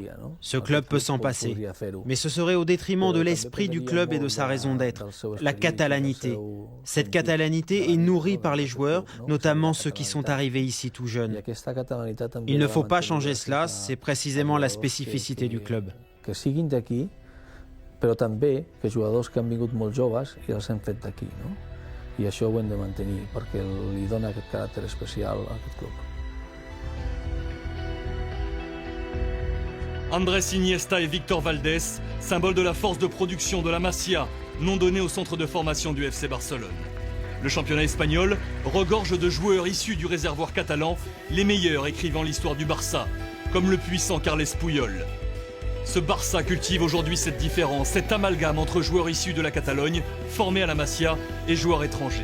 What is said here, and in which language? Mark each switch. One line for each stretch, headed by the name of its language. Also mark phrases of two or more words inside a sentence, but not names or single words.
French: Ce club peut s'en passer. Mais ce serait au détriment de l'esprit du club et de sa raison d'être, la catalanité. Cette catalanité est nourrie par les joueurs, notamment ceux qui sont arrivés ici tout jeunes. Il ne faut pas changer cela, c'est précisément la spécificité du club.
Catalan: Però també que jugadors que han vingut molt joves i els hem fet d'aquí, no? I això ho hem de mantenir perquè li dona aquest caràcter especial a aquest club.
French: Andrés Iniesta et Victor Valdés, symbole de la force de production de la Masia, nom donné au centre de formation du FC Barcelone. Le championnat espagnol regorge de joueurs issus du réservoir catalan, les meilleurs écrivant l'histoire du Barça, comme le puissant Carles Puyol. Ce Barça cultive aujourd'hui cette différence, cet amalgame entre joueurs issus de la Catalogne, formés à la Masia, et joueurs étrangers.